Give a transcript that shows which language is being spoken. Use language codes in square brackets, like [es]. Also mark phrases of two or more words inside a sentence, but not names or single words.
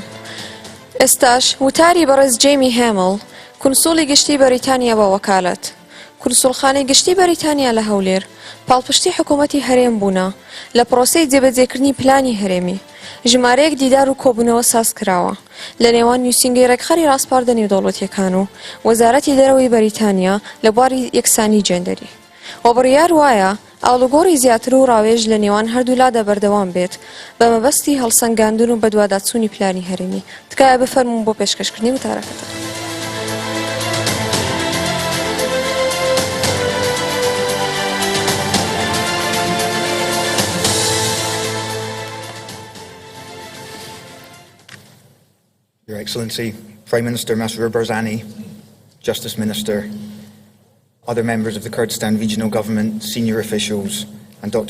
[ckb] ئێستاش وتاری بەڕێز جێمی هێمڵ، کونسوڵی گشتی بەریتانیا بە وەکالەت، کونسوڵخانەی گشتی بەریتانیا لە هەولێر، پاڵپشتی حکوومەتی هەرێم بوونا لە پرۆسەی جێبەجێکردنی پلانی هەرێمی، ژمارەیەک دیدار و کۆبوونەوە ساز کراوە لە نێوان نووسینگەی ڕێکخەری ڕاستپاردنی دەوڵەتیەکان و وەزارەتی دەرەوەی بەریتانیا لە بواری یەکسانی جێندەری. و بڕیار وایە ئاڵوگۆڕی زیاتر و ڕاوێژ لە نێوان هەردوولادا بەردەوام بێت بە مەبەستی هەڵسەنگاندن و بەدواداچوونی پلانی هەرێمی. تکایە بفەرمون بۆ پێشکەشکردنی وتارەکەتە. [en] Your Excellency, Prime Minister Masroor Barzani, Justice Minister, other members of the Kurdistan Regional Government, senior officials, and Dr.